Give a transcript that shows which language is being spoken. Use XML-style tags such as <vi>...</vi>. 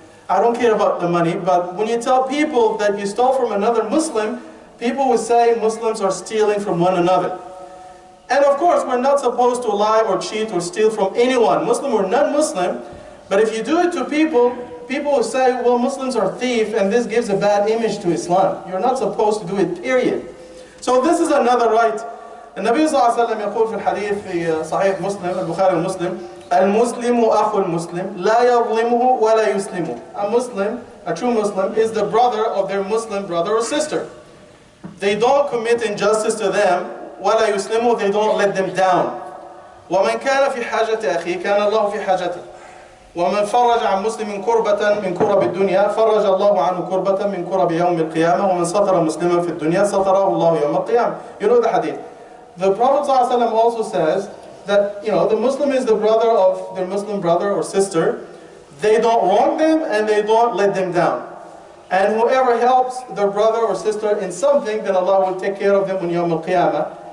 <en>I don't care about the money, but when you tell people that you stole from another Muslim, people will say Muslims are stealing from one another. And of course, we're not supposed to lie or cheat or steal from anyone, Muslim or non-Muslim. But if you do it to people, people will say, well, Muslims are thieves, and this gives a bad image to Islam. You're not supposed to do it, period. So this is another right.</en> <ar>النبي صلى الله عليه وسلم يقول في الحديث في صحيح مسلم البخاري ومسلم المسلم أخو المسلم لا يظلمه ولا يسلمه.</ar> <en>A Muslim, a true Muslim, is the brother of their Muslim brother or sister. They don't commit injustice to them,</en> <ar>ولا يسلمه,</ar> <en>they don't let them down.</en> <ar>ومن كان في حاجة أخيه كان الله في حاجته. ومن فرج عن مسلم كربة من كرب الدنيا فرج الله عنه كربة من كرب يوم القيامة ومن ستر مسلما في الدنيا ستره الله يوم القيامة.</ar> <en>You know the hadith. The Prophet ﷺ also says that, the Muslim is the brother of their Muslim brother or sister. They don't wrong them and they don't let them down. And whoever helps their brother or sister in something, then Allah will take care of them on Yawm al-Qiyamah.</en>